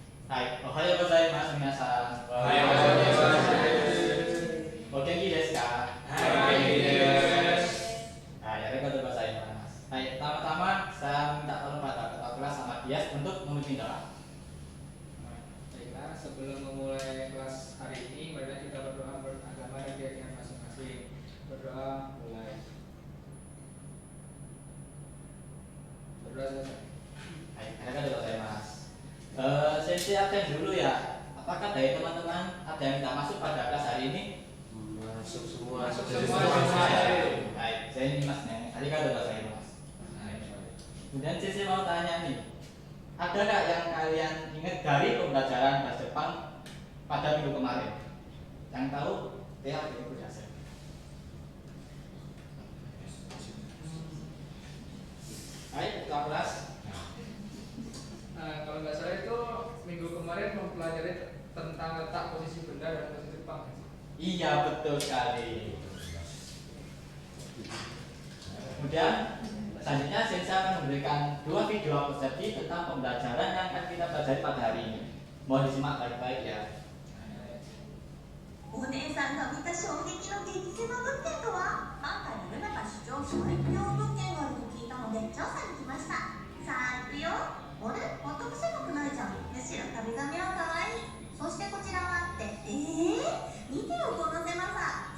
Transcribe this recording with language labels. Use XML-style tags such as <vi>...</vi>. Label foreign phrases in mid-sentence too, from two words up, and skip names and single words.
<ja>はい、おはようございます、皆さん。おはようございます。お元気ですか？はい、元気です。ありがとうございます.</ja> <id>Baik, pertama-tama saya minta tolong pada ketua kelas sama Dias untuk memimpin doa. Baiklah, sebelum memulai kelas hari ini, marilah kita berdoa beragama dan keyakinan masing-masing. Berdoa mulai. Berdoa selesai. Baik,</id> <ja>ありがとうございます.</ja> <id>Sesi absen dulu ya. Apakah dari teman-teman ada yang minta masuk pada kelas hari ini? Masuk semua. Masuk Semua ya. Baik, saya ini Mas Neng.</id> <ja>ありがとうございます.</ja> <id>Kemudian sesi mau tanya nih, ada nggak yang kalian ingat dari pembelajaran bahasa Jepang pada minggu kemarin? Yang tahu, ya itu biasa. Baik, ketua kelas. Kalau nggak salah itu minggu kemarin mempelajari tentang letak posisi benda dan posisi Jepang. Iya, betul sekali. Kemudian selanjutnya saya akan memberikan dua video persepsi tentang pembelajaran yang akan kita pelajari pada hari ini. Mohon disimak baik-baik ya.</id> <ja>お姉さんが見た衝撃の激狭物件とは？関西のルナが主張最強物件があると聞いたので調査に来ました。さあ行くよ。あれ？全く狭くないじゃん。むしろ壁紙は可愛い。そしてこちらはって、見てよこの狭さ。</ja>